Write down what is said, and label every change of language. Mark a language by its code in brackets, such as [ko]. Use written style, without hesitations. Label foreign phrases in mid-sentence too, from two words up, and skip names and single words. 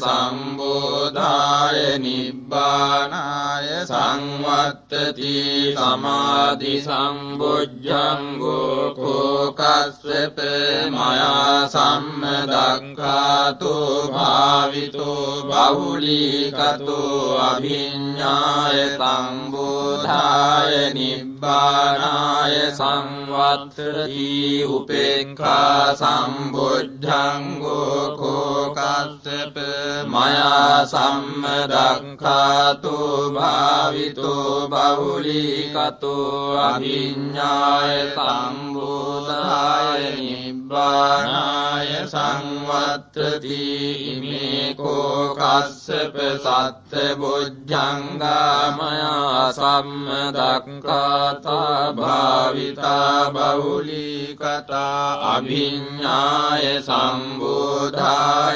[pi] සම්බෝධාය නිබ්බානාය සංවත්තති සමාධි සම්බුද්ධංගෝ කෝ කස්සප මයා සම්මදක්ඛාතෝ භාවිතෝ බහුලීකතෝ අභිඤ්ඤාය සම්බෝධාය නිබ්බානාය සංවත්තති උපේක්ඛා සම්බුද්ධංගෝ කෝ කස්සප මයා සම්මදක්ඛාතෝ භාවිතෝ බහුලීකතෝ අභිඤ්ඤාය සම්බෝධාය නිබ්බානාය සංවත්තති ඉමේ කෝ කස්සප සත්ත බොජ්ජංගා මයා සම්මදක්ඛාතා භාවිතා බහුලීකතා අභිඤ්ඤාය සම්බෝධාය